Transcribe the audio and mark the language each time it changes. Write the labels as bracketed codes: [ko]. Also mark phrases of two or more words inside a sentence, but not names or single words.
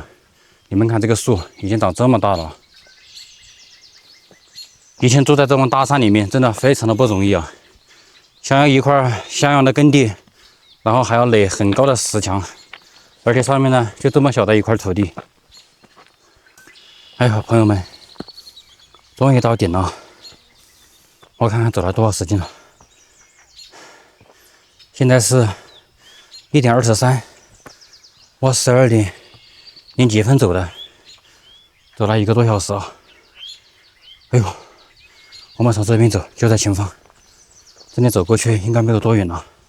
[zh] 你們看這個樹已經長這麼大了。以前住在這種大山裡面，真的非常的不容易啊！想要一塊像樣的耕地，然後還要壘很高的石牆，而且上面呢就這麼小的一塊土地。哎呀，朋友們，終於到頂了。我看看走了多少時間了，現在是1點23，我12點0幾分走的，走了1個多小時啊！哎呦，我們從這邊走，就在前方，這裡走過去應該沒有多遠了。